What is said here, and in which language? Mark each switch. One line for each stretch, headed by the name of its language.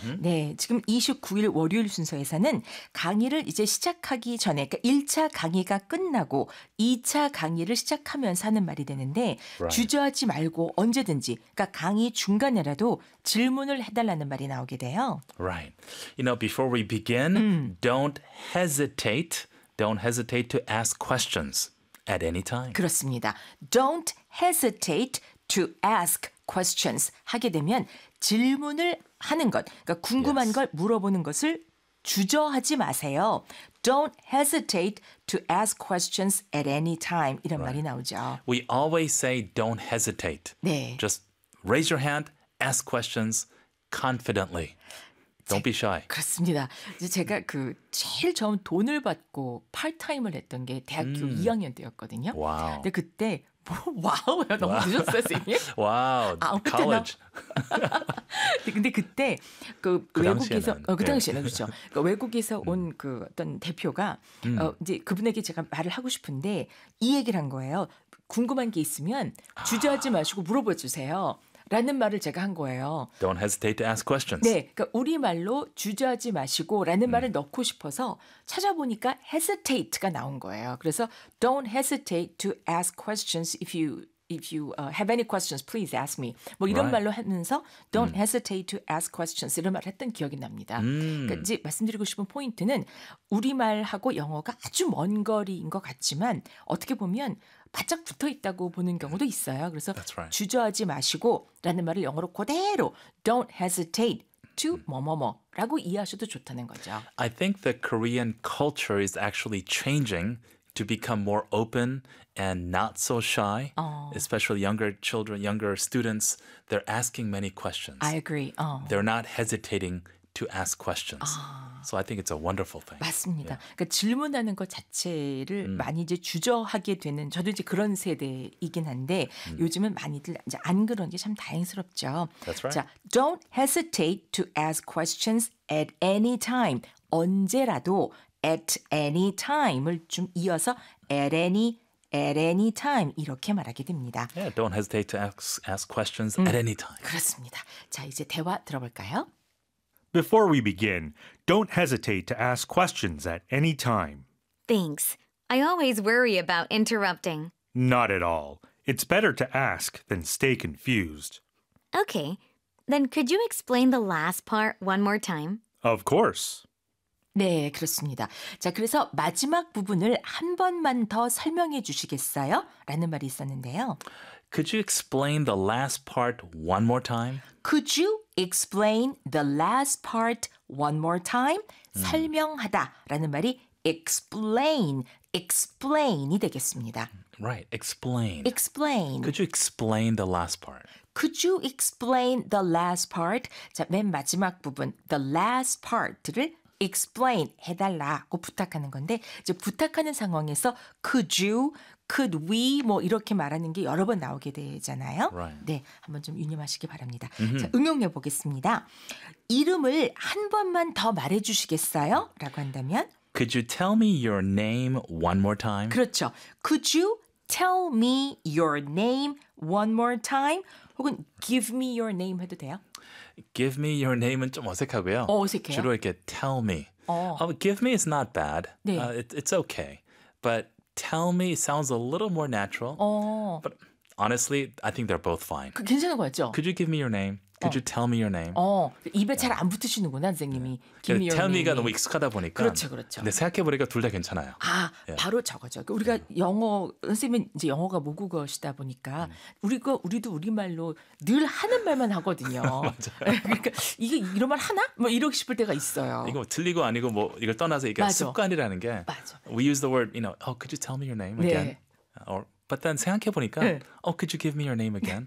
Korean: 네, 지금 29일 월요일 순서에서는 강의를 이제 시작하기 전에 그러니까 1차 강의가 끝나고 2차 강의를 시작하면서 하는 말이 되는데
English: right.
Korean: 주저하지 말고 언제든지 그러니까 강의 중간에라도 질문을 해달라는 말이 나오게 돼요.
English: Right. You know, before we begin, don't hesitate. Don't hesitate to ask questions at any time.
Korean: 그렇습니다.
English: Don't hesitate to ask questions
Korean: 하게 되면 질문을 하는 것, 그러니까 궁금한
English: yes.
Korean: 걸 물어보는 것을 주저하지 마세요.
English: Don't hesitate to ask questions at any time.
Korean: 이런
English: right.
Korean: 말이 나오죠.
English: We always say don't hesitate.
Korean: 네.
English: Just raise your hand, ask questions confidently. Don't be shy.
Korean: 그렇습니다. 제가 그 제일 처음 돈을 받고 파트타임을 했던 게 대학교 2학년 때였거든요. 와우. 근데 그때 와우, 너무
English: wow.
Korean: 늦었어요, 선생님. 와우,
English: wow. college.
Korean: 근데 그때 그 외국에서 당시에는. 그 당시에는 그렇죠. 그 외국에서 온 그 어떤 대표가 이제 그분에게 제가 말을 하고 싶은데 이 얘기를 한 거예요. 궁금한 게 있으면 주저하지 마시고 물어봐 주세요. 라는 말을 제가 한 거예요.
English: Don't hesitate to ask questions.
Korean: 네, 그러니까 우리 말로 주저하지 마시고라는 말을 넣고 싶어서 찾아보니까 hesitate가 나온 거예요. 그래서
English: don't hesitate to ask questions if you have any questions, please ask me.
Korean: 뭐 이런
English: right.
Korean: 말로 하면서
English: don't hesitate to ask questions
Korean: 이런 말을 했던 기억이 납니다. 그러니까 이제 말씀드리고 싶은 포인트는 우리 말하고 영어가 아주 먼 거리인 것 같지만 어떻게 보면 바짝 붙어 있다고 보는 경우도 있어요. 그래서
English: right.
Korean: 주저하지 마시고라는 말을 영어로 그대로
English: don't hesitate to
Korean: 뭐뭐뭐라고 이해하셔도 좋다는 거죠.
English: I think the Korean culture is actually changing to become more open and not so shy. Oh. Especially younger children, younger students, they're asking many questions. I agree. Oh. They're not hesitating to ask questions. Oh. So I think it's a wonderful thing.
Korean: 맞습니다.
English: Yeah.
Korean: 그러니까 질문하는 것 자체를 많이 이제 주저하게 되는 저도 이제 그런 세대이긴 한데 요즘은 많이들 이제 안 그런 게 참 다행스럽죠.
English: That's right.
Korean: 자,
English: don't hesitate to ask questions at any time.
Korean: 언제라도
English: at any time
Korean: 을 좀 이어서 at any time 이렇게 말하게 됩니다.
English: Yeah, don't hesitate to ask questions at any time.
Korean: 그렇습니다. 자, 이제 대화 들어볼까요?
English: Before we begin, don't hesitate to ask questions at any time. Thanks. I always worry about interrupting. Not at all. It's better to ask than stay confused. Okay. Then could you explain the last part one more time? Of course.
Korean: 네, 그렇습니다. 자, 그래서 마지막 부분을 한 번만 더 설명해 주시겠어요? 라는 말이 있었는데요.
English: Could you explain the last part one more time? Could you explain the last part one more time?
Korean: 설명하다 라는 말이 explain이 되겠습니다.
English: Right, explain. Explain. Could you explain the last part? Could you explain the last part?
Korean: 자, 맨 마지막 부분,
English: the last part
Korean: 를 explain 해달라고 부탁하는 건데 이제 부탁하는 상황에서
English: could you, could we
Korean: 뭐 이렇게 말하는 게 여러 번 나오게 되잖아요.
English: Right.
Korean: 네, 한번 좀 유념하시기 바랍니다. Mm-hmm. 자, 응용해 보겠습니다. 이름을 한 번만 더 말해 주시겠어요? 라고 한다면
English: Could you tell me your name one more time?
Korean: 그렇죠.
English: Could you tell me your name one more time?
Korean: 혹은
English: give me your name
Korean: 해도 돼요?
English: Give me your name
Korean: 은 좀 어색하고요. 어색해요? 주로 이렇게
English: tell me. 어, give me is not bad.
Korean: 네.
English: It's okay. But tell me sounds a little more natural.
Korean: 어.
English: But honestly, I think they're both fine.
Korean: 그 괜찮은 것 같죠?
English: Could you give me your name? Could you tell me your name?
Korean: 어, 입에 잘 안 붙으시는구나, 선생님이.
English: Yeah. Give me your tell name.
Korean: me가 너무 익숙하다 보니까. 그렇죠, 그렇죠. 근데 생각해보니까 둘 다 괜찮아요. 아,
English: yeah.
Korean: 바로 저거죠. 우리가 yeah. 영어, 선생님은 이제 영어가 모국어시다 보니까 우리도 우리말로 늘 하는 말만 하거든요. 그러니까 이게 이런 말 하나? 뭐 이러고 싶을 때가 있어요. 이거 틀리고 아니고 뭐 이걸 떠나서 이게 습관이라는 게. 맞아.
English: We use the word, you know, oh, could you tell me your name again?
Korean: 네.
English: Or, but then
Korean: 생각해보니까, 네.
English: oh, could you give me your name again?